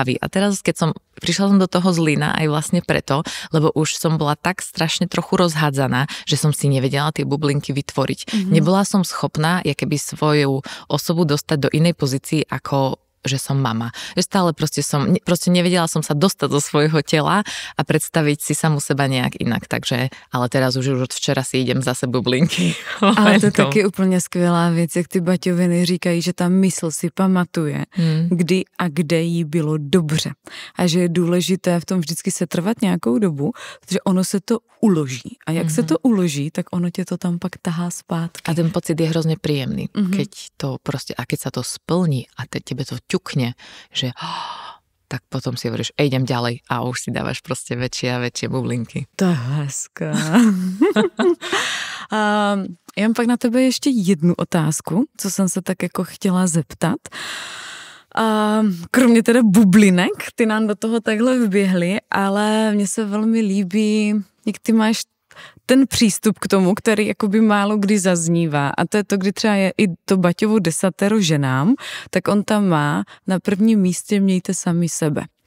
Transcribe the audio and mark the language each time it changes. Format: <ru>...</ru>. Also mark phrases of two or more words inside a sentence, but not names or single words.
<sk>A teraz, keď prišla som do toho Zlína aj vlastne preto, lebo už som bola tak strašne trochu rozhádzaná, že som si nevedela tie bublinky vytvoriť. Nebola som schopná, keby svoju osobu dostať do inej pozícii ako že som mama. Že stále proste nevedela som sa dostať do svojho tela a predstaviť si samu seba nejak inak. Takže, ale teraz už od včera si idem zase bublinky.</sk> <cs>Ale to je taky úplně skvělá věc, jak ty baťoviny říkají, že ta mysl si pamatuje, kdy a kde jí bylo dobře. A že je důležité v tom vždycky se trvat nějakou dobu, protože ono se to uloží. A jak se to uloží, tak ono tě to tam pak tahá zpátky.</cs> <sk>A ten pocit je hrozne príjemný, keď to proste, a keď sa to splní a tebe to ťukne, že tak potom si hovoríš, idem ďalej a už si dávaš proste väčšie a väčšie bublinky.</sk> <cs>To je hezké. Já mám pak na tebe ještě jednu otázku, co jsem se tak jako chtěla zeptat. Kromě teda bublinek, ty nám do toho takhle vběhly, ale mně se velmi líbí, jak ty máš ten přístup k tomu, který jakoby málo kdy zaznívá, a to je to, kdy třeba je i to Baťovo 10 ženám, tak on tam má na prvním místě mějte sami sebe.</cs>